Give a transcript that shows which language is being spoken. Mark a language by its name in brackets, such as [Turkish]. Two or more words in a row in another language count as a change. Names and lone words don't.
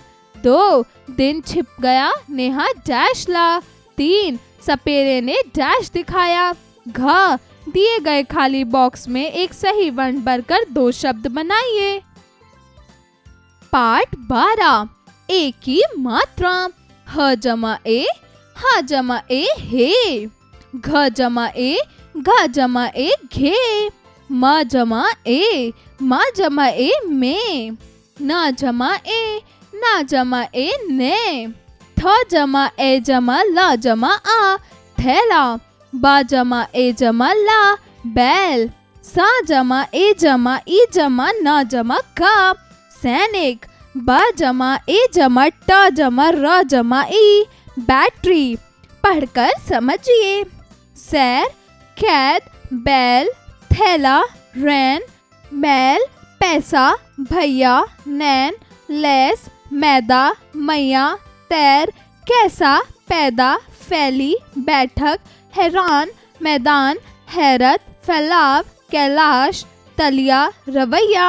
[Hindi] 2, दिन छिप गया नेहा डैश ला। 3, सपेरे ने डैश दिखाया। घ, दिए गए खाली बॉक्स में एक सही वर्ण भरकर 2 शब्द बनाइए। पाठ 12, ए की मात्रा। ह जमा ए, हा जमा ए हे। घ जमा ए, घ जमा ए घे। म जमा ए, मा जमा ए में। न जमा ए, ना जमा ए ने। थ जमा ए जमा ला जमा आ, थैला। बा जमा ए जमा ला, बैल। सा जमा ए जमा ई जमा ना जमा का, सैनिक। ब जमा ए जमा ट जमा र जमा ई, बैटरी। पढ़कर समझिए। सैर, कैद, बैल, थैला, रैन, बैल, पैसा, भैया, नैन, लेस, मैदा, मैया, तैर, कैसा, पैदा, फैली, बैठक, हैरान, मैदान, हैरत, फैलाव, कैलाश, तलिया, रवैया।